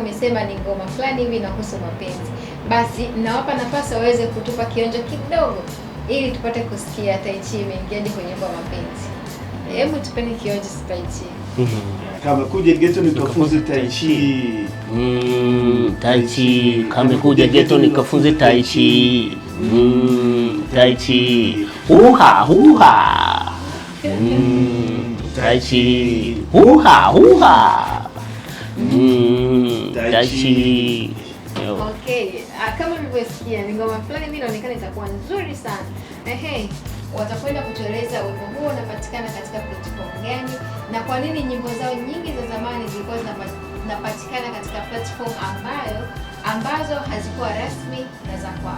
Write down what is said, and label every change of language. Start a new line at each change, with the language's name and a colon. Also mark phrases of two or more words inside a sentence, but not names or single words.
Swahili: Wamesema ni ngoma fulani hivi inahusu mapenzi. Basi nawapa nafasi waweze kutupa kionjo kidogo ili tupate kusikia Tai Chi imeingiaje kwenye ngoma mapenzi. Hebu tupeni kionjo Tai Chi. Kama kuja geto nikafunze Tai Chi. Tai Chi, kama kuja geto nikafunze Tai Chi. Tai Chi. Huha huha. Tai Chi. Huha huha. Tai Chi. Okay, kama mlivyosikia ni ngoma fulani mimi inaonekana itakuwa nzuri sana. Watakwenda kutueleza wimbo huo unapatikana katika platform gani na kwa nini nyimbo zao nyingi za zamani zilikuwa zinapatikana katika platform ambazo hazikuwa rasmi na za kwao.